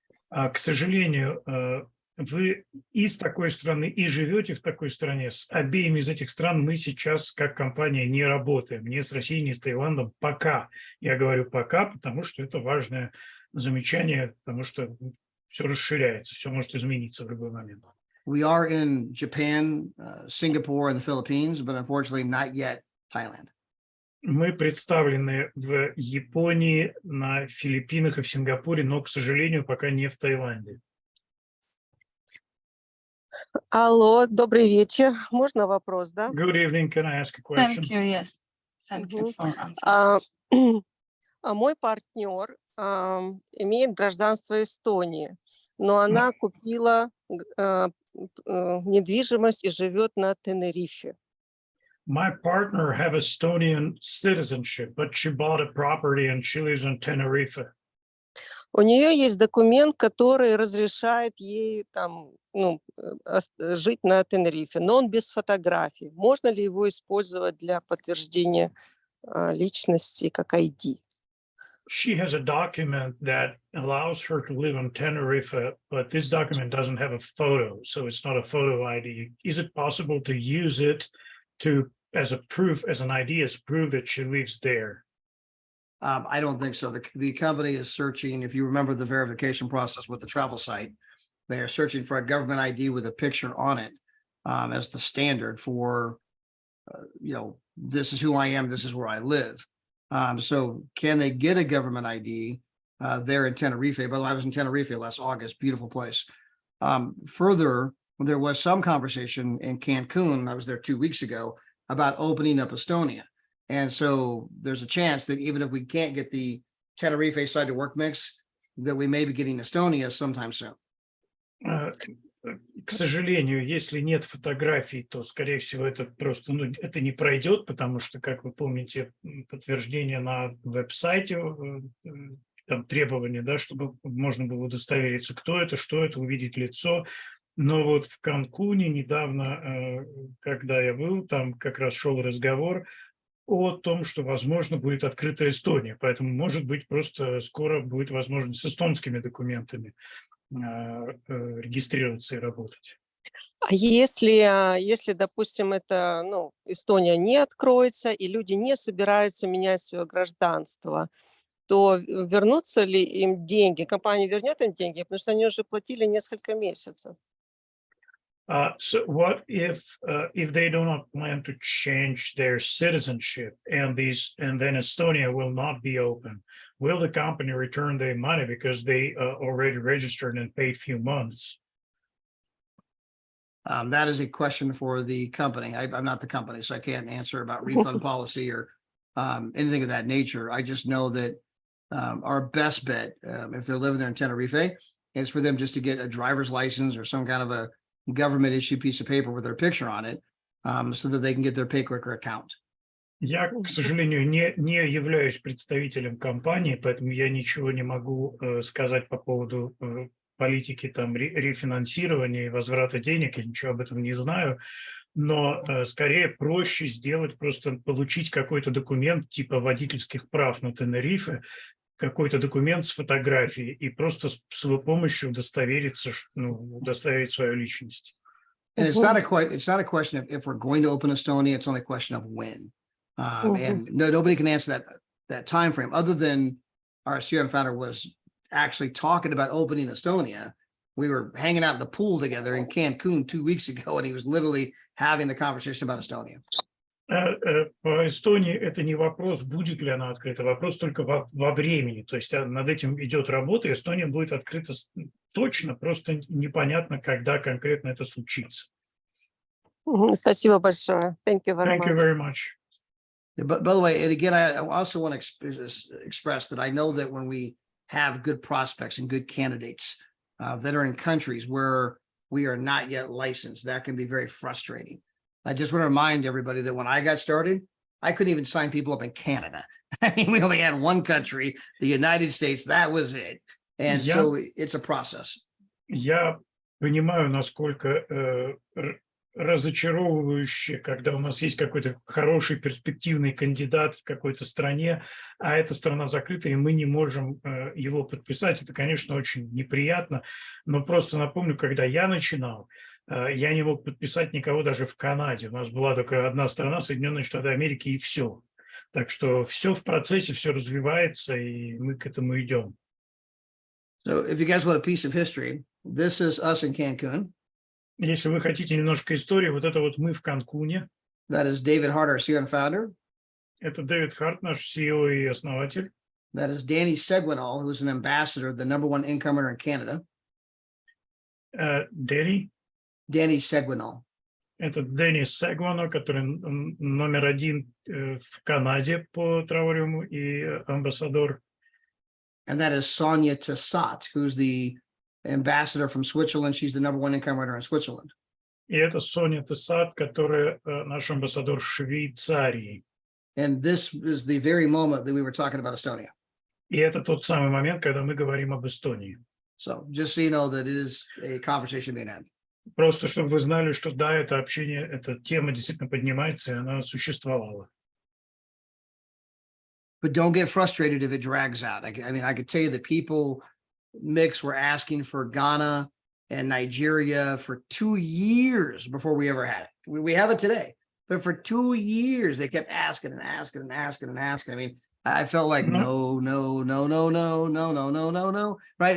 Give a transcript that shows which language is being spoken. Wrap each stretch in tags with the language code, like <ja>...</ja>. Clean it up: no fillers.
<ru>К сожалению, вы из такой страны и живете в такой стране. С обеими из этих стран мы сейчас как компания не работаем. Ни с Россией, ни с Таиландом пока. Я говорю пока, потому что это важное замечание, потому что все расширяется, все может измениться в любой момент.</ru> <en>We are in Japan, Singapore, and the Philippines, but unfortunately not yet Thailand.</en> <ru>Мы представлены в Японии, на Филиппинах и в Сингапуре, но, к сожалению, пока не в Таиланде. Алло, добрый вечер. Можно вопрос, да?</ru> <en>Good evening, can I ask a question? Thank you. Yes. Thank you for answering.</en> <ru>Мой партнер имеет гражданство Эстонии, но она купила недвижимость и живет на Тенерифе.</ru> <en>My partner have Estonian citizenship, but she bought a property and she lives in Tenerife.</en> <ru>У нее есть документ, который разрешает ей там, жить на Тенерифе, но он без фотографий. Можно ли его использовать для подтверждения личности как ID?</ru> <en>She has a document that allows her to live on Tenerife, but this document doesn't have a photo, so it's not a photo ID. Is it possible to use it as a proof, as an ID, as proof that she lives there? I don't think so. The company is searching, if you remember the verification process with the travel site, they are searching for a government ID with a picture on it as the standard for, this is who I am, this is where I live. So can they get a government ID there in Tenerife? By the way, I was in Tenerife last August, beautiful place. Further, there was some conversation in Cancun, I was there 2 weeks ago, about opening up Estonia. And so there's a chance that even if we can't get the Tenerife side to work mix, that we may be getting Estonia sometime soon.</en> <ru>К сожалению, если нет фотографий, то, скорее всего, это просто это не пройдет, потому что, как вы помните, подтверждение на веб-сайте, там требования, да, чтобы можно было удостовериться, кто это, что это, увидеть лицо. Но вот в Канкуне недавно, когда я был, там как раз шел разговор о том, что, возможно, будет открыта Эстония. Поэтому, может быть, просто скоро будет возможность с эстонскими документами регистрироваться и работать. А если, допустим, Эстония не откроется, и люди не собираются менять свое гражданство, то вернутся ли им деньги? Компания вернет им деньги, потому что они уже платили несколько месяцев.</ru> <en>So what if they do not plan to change their citizenship and then Estonia will not be open? Will the company return their money because they already registered and paid few months? That is a question for the company. I'm not the company, so I can't answer about refund policy or anything of that nature. I just know that our best bet, if they're living there in Tenerife, is for them just to get a driver's license or some kind of a government issue piece of paper with their picture on it, so that they can get their PayQuicker account.</en> <ru>Я, к сожалению, не являюсь представителем компании, поэтому я ничего не могу сказать по поводу политики там рефинансирования и возврата денег, я ничего об этом не знаю, но скорее проще сделать, просто получить какой-то документ типа водительских прав на Тенерифе, какой-то документ с фотографией и просто с его помощью удостовериться, удостоверить свою личность.</ru> <en>And it's not a question of if we're going to open Estonia, it's only a question of when. And nobody can answer that time frame other than our CRM founder was actually talking about opening Estonia. We were hanging out in the pool together in Cancun 2 weeks ago, and he was literally having the conversation about Estonia.</en> <ru>По Эстонии это не вопрос, будет ли она открыта, вопрос только во времени. То есть над этим идет работа, и Эстония будет открыта точно, просто непонятно, когда конкретно это случится. Спасибо большое.</ru> <en>Thank you very Thank you much. very much. But by the way, and again, I also want to express that I know that when we have good prospects and good candidates that are in countries where we are not yet licensed, that can be very frustrating. I just want to remind everybody that when I got started, I couldn't even sign people up in Canada. I mean, we only had one country, the United States, that was it. And so it's a process.</en> <ru>Я понимаю, насколько разочаровывающе, когда у нас есть какой-то хороший перспективный кандидат в какой-то стране, а эта страна закрыта, и мы не можем его подписать. Это, конечно, очень неприятно, но просто напомню, когда я начинал, я не мог подписать никого даже в Канаде. У нас была только одна страна, Соединенные Штаты Америки, и все. Так что все в процессе, все развивается, и мы к этому идем.</ru> <en>So if you guys want a piece of history, this is us in Cancun.</en> <ru>Если вы хотите немножко истории, вот это вот мы в Канкуне.</ru> <en>That is David Hart, our CEO and founder.</en> <ru>Это Дэвид Харт, наш CEO и основатель.</ru> <en>That is Danny Seguinall, who is an ambassador, the #1 income earner in Canada. Danny Seguinall.</en> <ru>Это Деннис Сегвано, который номер 1 в Канаде по Травориуму и амбассадор.</ru> <en>And that is Sonia Tassat, who's the ambassador from Switzerland. She's the #1 income earner in Switzerland.</en> <ru>И это Соня Тессат, которая наш амбассадор в Швейцарии.</ru> <en>And this is the very moment that we were talking about Estonia.</en> <ru>И это тот самый момент, когда мы говорим об Эстонии.</ru> <en>So just so you know that it is a conversation being had.</en> <ru>Просто чтобы вы знали, что да, это общение, эта тема действительно поднимается, и она существовала.</ru> <en>But don't get frustrated if it drags out. I mean, I could tell you that people mix were asking for Ghana and Nigeria for 2 years before we ever had it. We have it today, but for 2 years, they kept asking and asking and asking and asking. I mean, I felt like no, right?</en>